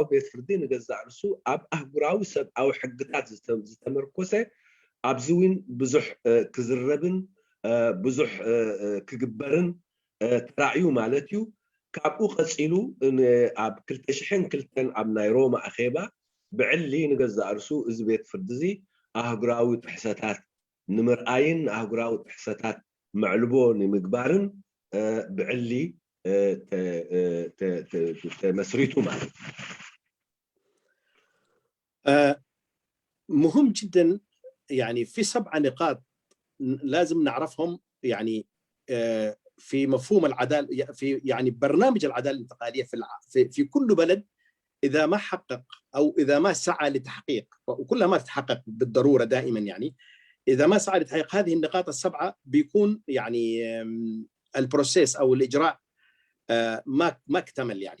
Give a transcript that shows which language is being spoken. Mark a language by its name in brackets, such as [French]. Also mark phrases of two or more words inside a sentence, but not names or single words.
[Tigrinya] ቤት ፍርዲ ንገዛእ ርሱ ኣብ ኣህጉራዊ ሰብኣዊ ሕግታት ዝተመርኮሰ ኣብዚ እውን ብዙሕ ክዝረብን ብዙሕ ክግበርን ተራእዩ ማለት እዩ። ካብኡ ቀፂሉ ኣብ 2002 ኣብ ናይ ሮማ ኣኼባ ብዕሊ ንገዛእ ርሱ እዚ ቤት ፍርዲ እዚ ኣህጉራዊ ጥሕሰታት ንምርኣይን ኣህጉራዊ ጥሕሰታት መዕልቦ ንምግባርን ብዕሊ تمسريته معه. [Arabic] مهم جدا يعني في 7 نقاط لازم نعرفهم يعني في مفهوم العدالة، في يعني برنامج العدالة الانتقالية في كل بلد إذا ما حقق أو إذا ما سعى لتحقيق، وكلها ما تتحقق بالضرورة دائما يعني، إذا ما سعى لتحقيق هذه النقاط ال7 بيكون يعني البروسيس أو الإجراء ما اكتمل يعني.